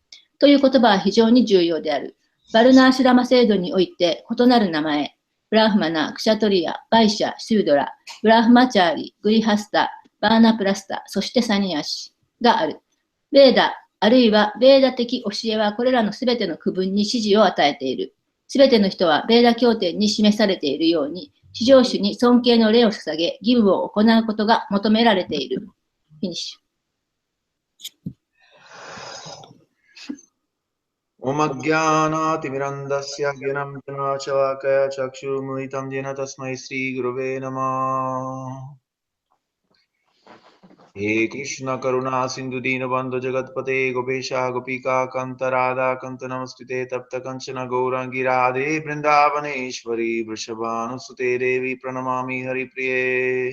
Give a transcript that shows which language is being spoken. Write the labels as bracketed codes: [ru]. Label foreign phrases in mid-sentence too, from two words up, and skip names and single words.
[ja] という言葉は非常に重要である。バルナーシュラマ制度において異なる名前、ブラフマナ、クシャトリア、バイシャ、シュードラ、ブラフマチャーリ、グリハスタ、バーナプラスタ、そしてサニアシがある。ベーダ、あるいはベーダ的教えはこれらのすべての区分に指示を与えている。すべての人はベーダ経典に示されているように、至上主に尊敬の礼を捧げ、義務を行うことが求められている。フィニッシュ。 [sa] Om Ajnanatimirandasya Gyanam Janachalakaya Chakshurumilitam Jena Tasmai Sri Gurave Namah. He Krishna Karuna Sindhu Dinabandhu Jagatpate Gopesha Gopika Kanta Radha Kanta Namastute Tapta Kanchana Gaurangi Radhe Vrindavaneshwari Vrishabhanusute Devi Pranamami Hari Priye.